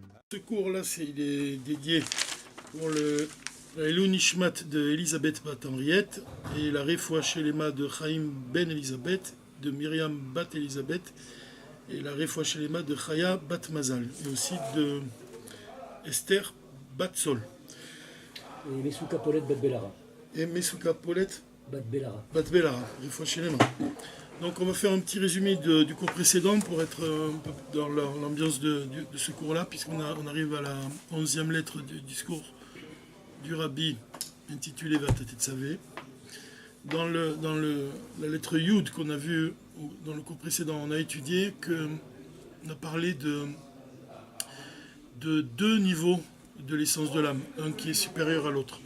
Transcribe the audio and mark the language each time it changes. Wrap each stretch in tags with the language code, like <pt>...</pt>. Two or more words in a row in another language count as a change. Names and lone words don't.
<fr>Ce cours-là, il est dédié pour la</fr> <he>עילוי נשמת</he> <fr>de Elisabeth Bat Henriette et la</fr> <he>רפואה שלמה</he> <fr>de Chaim Ben Elisabeth, de Myriam Bat Elisabeth et la</fr> <he>רפואה שלמה</he> <fr>de Chaya Bat Mazal et aussi de Esther Bat Sol. Et Mesuka Polet Bat Belara. Et Mesuka Polet Bat Belara. Bat Belara,</fr> <he>רפואה שלמה.</he> <fr>Donc on va faire un petit résumé du cours précédent pour être un peu dans l'ambiance de ce cours-là, puisqu'on arrive à la 11e lettre du discours du Rabbi intitulé Vatatitsavé. Dans la lettre Yud qu'on a vue dans le cours précédent, on a étudié qu'on a parlé de deux niveaux de l'essence de l'âme, un qui est supérieur à l'autre.</fr>